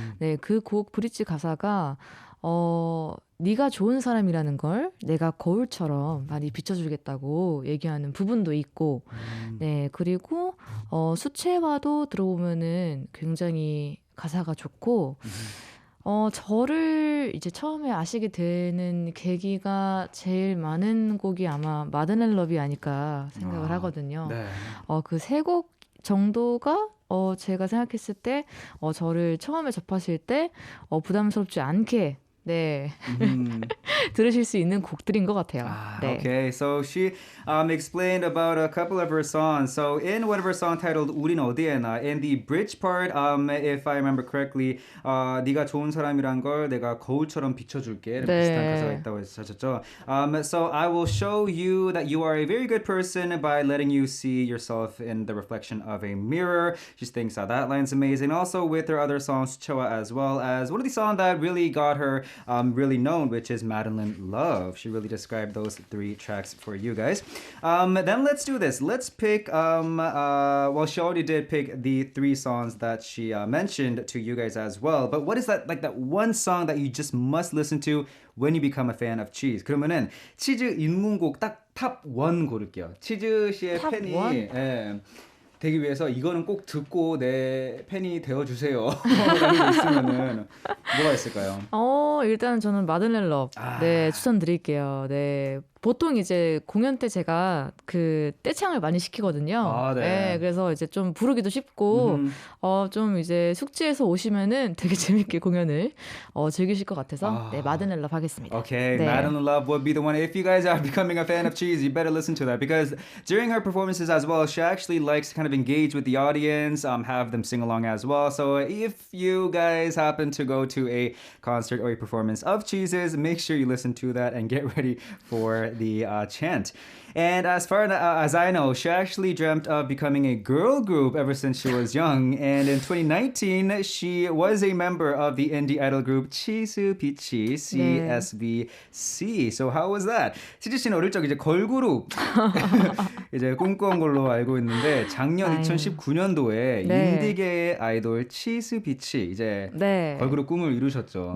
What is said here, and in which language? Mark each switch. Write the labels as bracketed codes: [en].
[ko] 네, 그 곡 브릿지 가사가 네가 좋은 사람이라는 걸 내가 거울처럼 많이 비춰주겠다고 얘기하는 부분도 있고, 네, 그리고 수채화도 들어보면은 굉장히 가사가 좋고, 저를 이제 처음에 아시게 되는 계기가 제일 많은 곡이 아마 마드넬 러비 아닐까 생각을 하거든요. 네. 그 세 곡 정도가 제가 생각했을 때 저를 처음에 접하실 때 부담스럽지 않게 네. 들으실 수 있는 곡들인 것 같아요. 네. [en] Okay, so she explained about a couple of her songs. So in one of her songs titled 우린 어디에나, in the bridge part, if I remember correctly, [ko] 네가 좋은 사람이란 걸 내가 거울처럼 비춰줄게. 이런 비슷한 가사가 있다고 하셨죠. [en] So I will show you that you are a very good person by letting you see yourself in the reflection of a mirror. She thinks that line's amazing. Also with her other songs, 수채화, as well as one of the songs that really got her really known, which is Madeline Love. She really described those three tracks for you guys. Then let's do this. Let's pick, well, she already did pick the three songs that she mentioned to you guys as well. But what is that, like that one song that you just must listen to when you become a fan of Cheese? [ko] 그러면은 치즈 입문곡 딱 탑 1 고를게요. 치즈 씨의 팬이 예, 되기 위해서 이거는 꼭 듣고 내 팬이 되어주세요. 라는 게 있으면은 뭐가 있을까요? 일단 저는 마드넬 러브 네, 추천드릴게요. 네. 보통 이제 공연 때 제가 그 떼창을 많이 시키거든요. 네. 네, 그래서 이제 좀 부르기도 쉽고, 좀 이제 숙지해서 오시면은 되게 재밌게 공연을 즐기실 것 같아서, 네, 마드넬 러브 하겠습니다. [en] Okay, [ko] 네. [en] Madeline Love would be the one. If you guys are becoming a fan of Cheese, you better listen to that because during her performances as well, she actually likes to kind of engage with the audience, have them sing along as well. So if you guys happen to go to a concert or a performance of CHEEZE, make sure you listen to that and get ready for the chant. And as far as I know, she actually dreamt of becoming a girl group ever since she was young. And in 2019, she was a member of the indie idol group CHEEZE, CSVC. So how was that? [ko] 치즈 씨는 어릴 적 이제 걸그룹 이제 꿈꿔온 걸로 알고 있는데 작년 2019년도에 인디계의 아이돌 치즈 비치 이제 걸그룹 꿈을 이루셨죠.